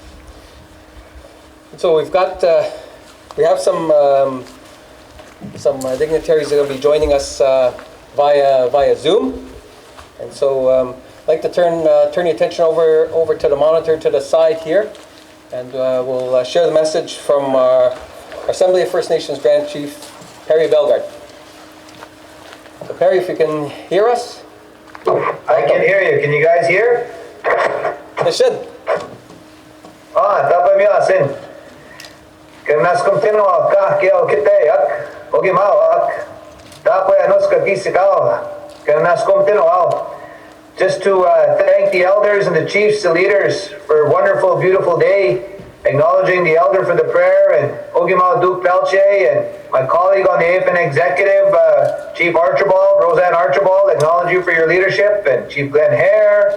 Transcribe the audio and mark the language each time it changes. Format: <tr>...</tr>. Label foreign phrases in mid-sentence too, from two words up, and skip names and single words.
<en>So we've got, we have some dignitaries that will be joining us via Zoom, and so I'd like to turn your attention over to the monitor to the side here, and we'll share the message from our Assembly of First Nations Grand Chief, Hare Bellegarde. So Perry, if you can hear us? I can hear you. Can you guys hear? They should.</en> <oj>Tapa miasin. Kenas kumtino ka kio kite ak ogimao ak tapa anos ka kisikao kenas kumtino ao.</oj> <en>Just to thank the elders and the chiefs, the leaders, for a wonderful, beautiful day. Acknowledging the elder for the prayer, and Ogimao Duke Pelche, and my colleague on the AFN executive, Chief Archibald, Roseanne Archibald, acknowledge you for your leadership, and Chief Glen Hare.</en>